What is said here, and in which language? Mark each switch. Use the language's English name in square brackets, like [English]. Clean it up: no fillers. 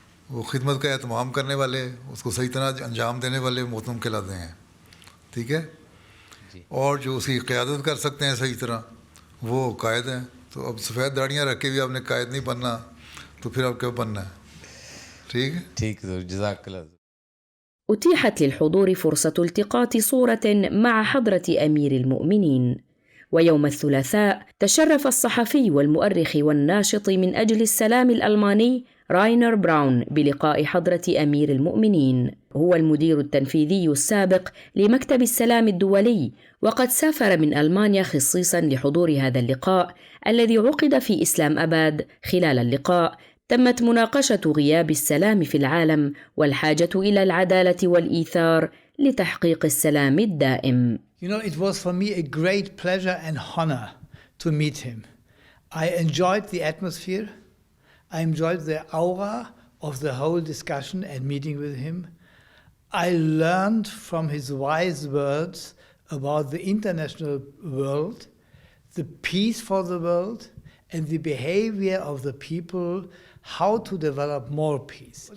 [Urdu] وہ خدمت کا اہتمام کرنے والے، اس کو صحیح طرح انجام دینے والے محترم کہلاتے ہیں. ٹھیک ہے. اور جو اس کی قیادت کر سکتے ہیں صحیح طرح، وہ قائد ہیں. تو اب سفید داڑیاں رکھ کے بھی آپ نے قائد نہیں بننا، تو پھر آپ کیا بننا ہے؟ ٹھیک ہے. ٹھیک ہے. جزاک اللہ. [Arabic] أتيحت للحضور فرصة التقاط صورة مع حضرة أمير المؤمنين. ويوم الثلاثاء تشرف الصحفي والمؤرخ والناشط من أجل السلام الألماني راينر براون بلقاء حضرة أمير المؤمنين. هو المدير التنفيذي السابق لمكتب السلام الدولي، وقد سافر من ألمانيا خصيصا لحضور هذا اللقاء الذي عقد في إسلام أباد. خلال اللقاء تمت مناقشة غياب السلام في العالم والحاجة إلى العدالة والإيثار لتحقيق السلام الدائم. [English] You know, it was for me a great pleasure and honor to meet him. I enjoyed the atmosphere. I enjoyed the aura of the whole discussion and meeting with him. I learned from his wise words about the international world, the peace for the world, and the behavior of the people, how to develop more peace.